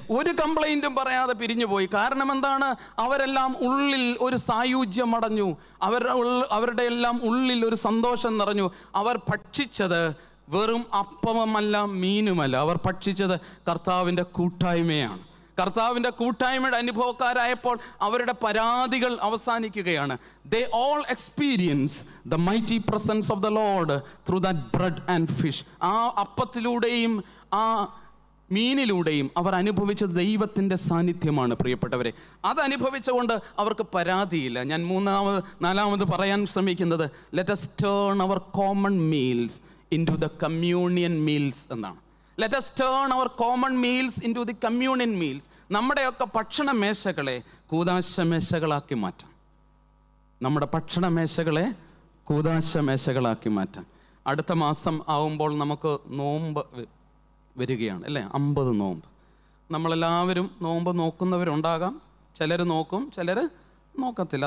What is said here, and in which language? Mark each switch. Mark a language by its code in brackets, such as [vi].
[ml] ഒരു കംപ്ലൈൻറ്റും പറയാതെ പിരിഞ്ഞുപോയി. കാരണം എന്താണ്? അവരെല്ലാം ഉള്ളിൽ ഒരു സായുജ്യം അടഞ്ഞു. അവരുടെ എല്ലാം ഉള്ളിൽ ഒരു സന്തോഷം നിറഞ്ഞു. അവർ ഭക്ഷിച്ചത് വെറും അപ്പമല്ല, മീനുമല്ല. അവർ ഭക്ഷിച്ചത് കർത്താവിൻ്റെ കൂട്ടായ്മയാണ്. കർത്താവിൻ്റെ കൂട്ടായ്മയുടെ അനുഭവക്കാരായപ്പോൾ അവരുടെ പരാതികൾ അവസാനിക്കുകയാണ്. [en] They all experience the mighty presence of the Lord through that bread and fish. [ml] ആ അപ്പത്തിലൂടെയും ആ മീനിലൂടെയും അവർ അനുഭവിച്ചത് ദൈവത്തിൻ്റെ സാന്നിധ്യമാണ് പ്രിയപ്പെട്ടവരെ. അത് അനുഭവിച്ചുകൊണ്ട് അവർക്ക് പരാതിയില്ല. ഞാൻ നാലാമത് പറയാൻ ശ്രമിക്കുന്നത്, [en] let us turn our common meals into the communion meals [ml] എന്നാണ്. [en] Let us turn our common meals into the communion meals. [ml] നമ്മുടെയൊക്കെ ഭക്ഷണ മേശകളെ കൂദാശ മേശകളാക്കി മാറ്റാം. നമ്മുടെ ഭക്ഷണ മേശകളെ കൂദാശ മേശകളാക്കി മാറ്റാം. അടുത്ത മാസം ആവുമ്പോൾ നമുക്ക് നോമ്പ് വരികയാണ്, അല്ലേ? 50 നോമ്പ്. നമ്മളെല്ലാവരും നോമ്പ് നോക്കുന്നവരുണ്ടാകാം. ചിലർ നോക്കും, ചിലർ നോക്കത്തില്ല.